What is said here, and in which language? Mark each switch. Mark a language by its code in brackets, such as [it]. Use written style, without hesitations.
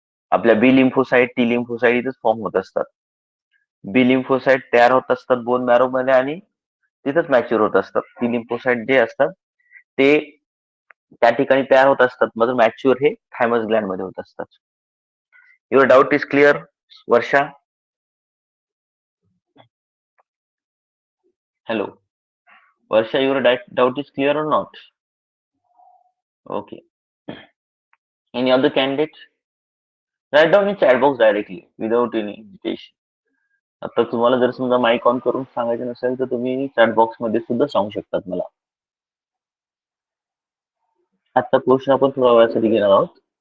[mr] आपल्या बी lymphocyte, T lymphocyte इथेच form होत असतात, बी लिम्फोसाइट तयार होत असतात बोन मॅरो मध्ये, आणि तिथंच मॅच्युअर होत असतात। टी लिम्फोसाइट जे असतात ते त्या ठिकाणी तयार होत असतात, मग मॅच्युअर हे थायमस ग्लँड मध्ये होत असतात। [en] Your doubt is clear Varsha? Hello Varsha, your doubt is clear or not? Okay, any other candidate? Write down in chat box directly without any invitation. [mr] आता तुम्हाला जर समजा माइक ऑन करून सांगायचं नसेल तर तुम्ही चॅट बॉक्स मध्ये सुद्धा सांगू शकतात मला। आजचा क्वेश्चन आपण थोड्या वेळासाठी घेणार आहोत।